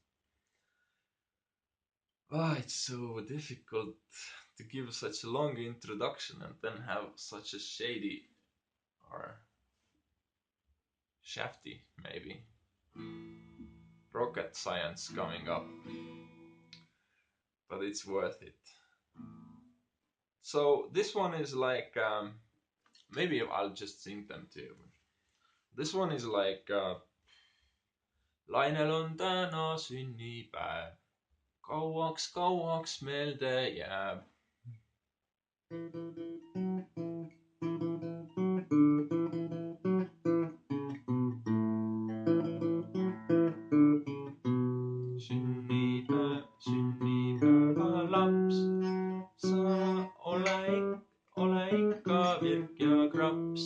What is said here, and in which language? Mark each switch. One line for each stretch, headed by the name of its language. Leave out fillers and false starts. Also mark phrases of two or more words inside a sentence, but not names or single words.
English: it's so difficult to give such a long introduction and then have such a shady or shafty, maybe, rocket science coming up, but it's worth it. So this one is like, maybe I'll just sing them to you. This one is like,
Estonian: Lainel on täna sünnipäev, kauaks meelde jääb. Sünnipäeva laps, sa ole ikka virk ja kraps.